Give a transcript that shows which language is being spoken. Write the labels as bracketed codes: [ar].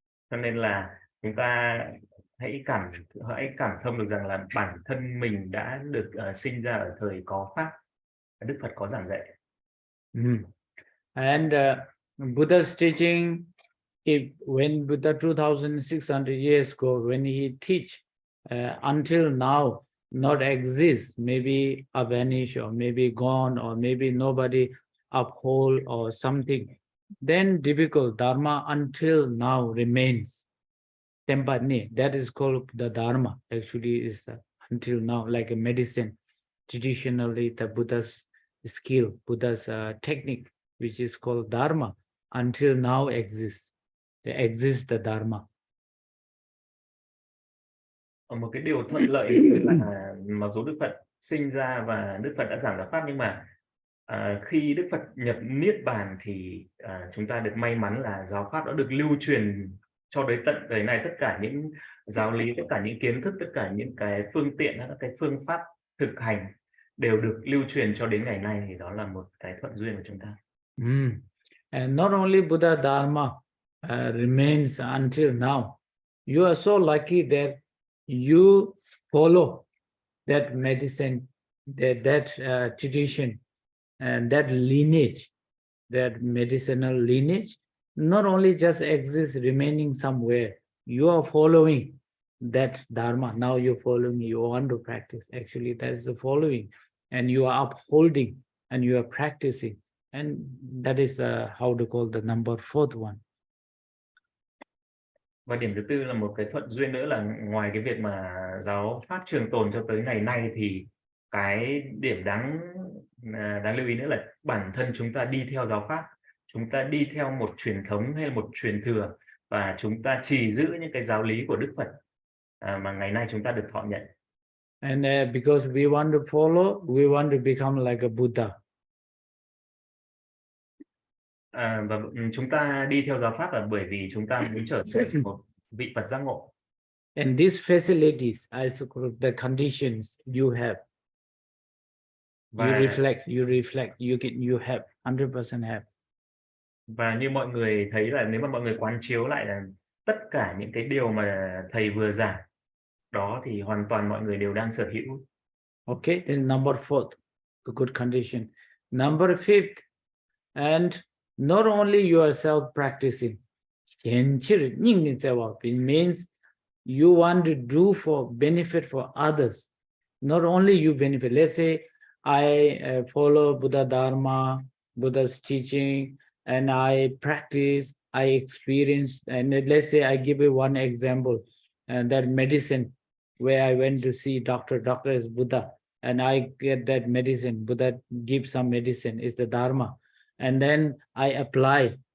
[vi] Cho nên là chúng ta hãy cảm thông được rằng là bản thân mình đã được sinh ra ở thời có pháp, Đức Phật có giảng dạy. [en] And Buddha's teaching, when Buddha 2,600 years ago, when he teach, until now not exist, maybe vanished or maybe gone or maybe nobody uphold or something, then difficult dharma until now remains. Tempani, that is called the dharma. Actually, is until now like a medicine. Traditionally, the Buddha's skill, Buddha's technique, which is called dharma, until now exists. There exists the dharma. [vi] Một cái điều thuận lợi là mặc dù Đức Phật sinh ra và Đức Phật đã giảng giáo pháp, nhưng mà khi Đức Phật nhập niết bàn thì chúng ta được may mắn là giáo pháp đã được lưu truyền cho đến tận đời này. Tất cả những giáo lý, tất cả những kiến thức, tất cả những cái phương tiện, các cái phương pháp thực hành đều được lưu truyền cho đến ngày nay, thì đó là một cái thuận duyên của chúng ta. [en] And not only Buddha Dharma remains until now, you are so lucky that you follow that medicine, that tradition, and that lineage, that medicinal lineage, not only just exists remaining somewhere, you are following that dharma. Now you're following, you want to practice. Actually, that's the following, and you are upholding and you are practicing. And that is how to call the number fourth one. [vi] Và điểm thứ tư là một cái thuận duyên nữa, là ngoài cái việc mà giáo pháp trường tồn cho tới ngày nay, thì cái điểm đáng lưu ý nữa là bản thân chúng ta đi theo giáo pháp, chúng ta đi theo một truyền thống hay một truyền thừa, và chúng ta trì giữ những cái giáo lý của Đức Phật mà ngày nay chúng ta được thọ nhận. [en] And because we want to follow, we want to become like a Buddha. [vi] Và chúng ta đi theo giáo pháp là bởi vì chúng ta muốn trở thành một vị Phật giác ngộ. [en] And these facilities, the conditions you have, you reflect, you have 100% have. [vi] Và như mọi người thấy là nếu mà mọi người quán chiếu lại là tất cả những cái điều mà thầy vừa giảng đó thì hoàn toàn mọi người đều đang sở hữu. [en] Okay, then number fourth, the good condition. Number fifth, and not only yourself practicing, it means you want to do for benefit for others. Not only you benefit. Let's say I follow Buddha Dharma, Buddha's teaching, and I practice, I experience, and let's say I give you one example, and that medicine where I went to see doctor is Buddha, and I get that medicine, Buddha gives some medicine, is the Dharma, and then I apply.